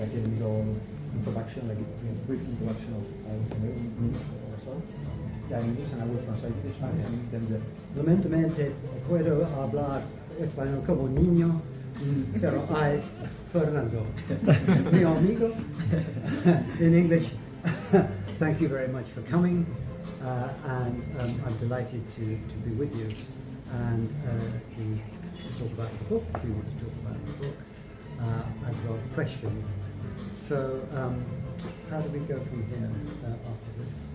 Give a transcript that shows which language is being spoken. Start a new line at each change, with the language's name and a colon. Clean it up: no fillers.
English: like a little introduction, like a brief introduction of minutes or so. Yeah, in English, and I will translate to Spanish, and then
Spanish: Lamentablemente puedo hablar español como niño, pero hay Fernando, mi amigo.
English: In English, thank you very much for coming, and I'm delighted to be with you and to talk about the book, if you want to talk about the book, and your questions. So, how do we go from here after this?